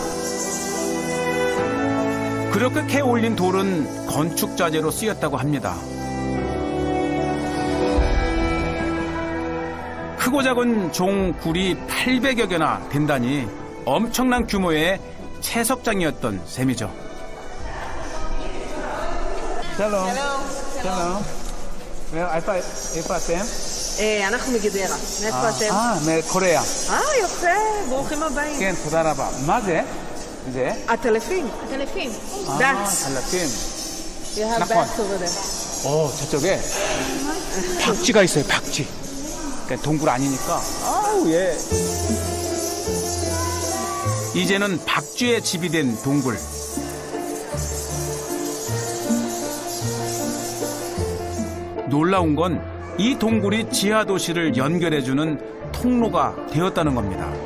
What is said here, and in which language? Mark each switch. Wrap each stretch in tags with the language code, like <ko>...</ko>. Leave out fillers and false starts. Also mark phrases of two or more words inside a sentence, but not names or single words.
<ko>그렇게 캐 올린 돌은 건축 자재로 쓰였다고 합니다. 크고 작은 종굴이 800여 개나 된다니 엄청난 규모의 채석장이었던 셈이죠.</ko> <he>שלום. שלום. איפה אתם? אנחנו מגדרה. מאיפה אתם? מקוריאה. יפה, ברוכים הבאים. כן, תודה רבה. מה זה? זה? עטלפים. דץ. 알라핀.</he> <en>You have</en> <he>נכון.</he> <en>bats over there.</en> <ko>저쪽에 박쥐가 있어요, 박쥐. 그러니까 동굴 아니니까. 아우, 예. 이제는 박쥐의 집이 된 동굴. 놀라운 건 이 동굴이 지하 도시를 연결해주는 통로가 되었다는 겁니다.</ko>